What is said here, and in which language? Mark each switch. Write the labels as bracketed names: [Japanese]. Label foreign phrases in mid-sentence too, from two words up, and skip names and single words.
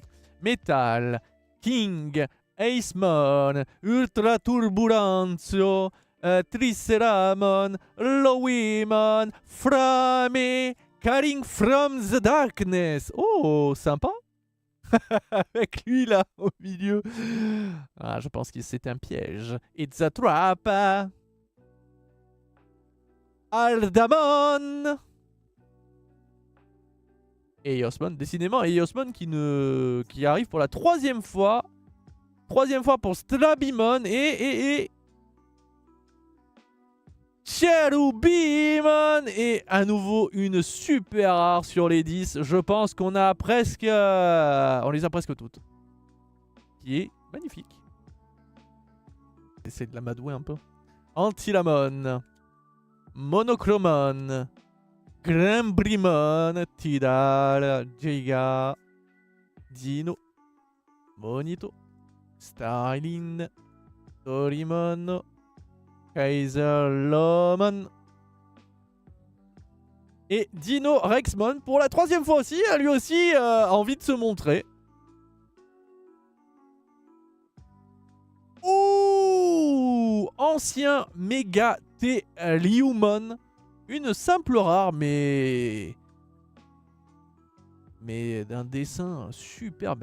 [French] Metal, King, Acemon, Ultra Turbulentio, Triceramon, Lowimon, Frame, Calling from the Darkness. Oh, sympa. Avec lui là, au milieu. Ah, je pense que c'est un piège. [English] It's a trap. [French] Aldamon. Et Eosmon, décidément, Eosmon qui arrive pour la troisième fois. Troisième fois pour Strabimon et Cherubimon. Et à nouveau une super rare sur les 10. Je pense qu'on a presque... on les a presque toutes. Qui est magnifique. Essaye de la madouer un peu. Antilamon. Monochromon. Grimbrimon. Tidal. Giga. Dino. Monito. Starlin. Torimon. Kaiser Lomon. Et Dino Rexmon pour la troisième fois aussi. A lui aussi envie de se montrer. Ouh, ancien méga T-Liumon. Une simple rare, mais d'un dessin superbe.